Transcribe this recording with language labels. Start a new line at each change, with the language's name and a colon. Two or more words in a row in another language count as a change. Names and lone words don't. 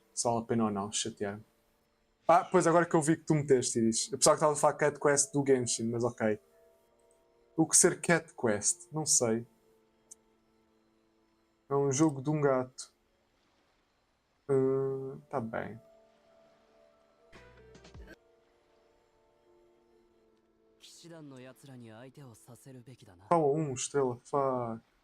Portuguese: Se vale a pena ou não, chatear-me. Pois agora que eu vi que tu meteste, Iris. Eu pensava que estava a falar Cat Quest do Genshin, mas ok. O que ser Cat Quest? Não sei. É um jogo de um gato. Tá bem.
Japanese: 騎士団の奴らに相手をさせるべきだな。
Portuguese: Fala estrela. Fuck.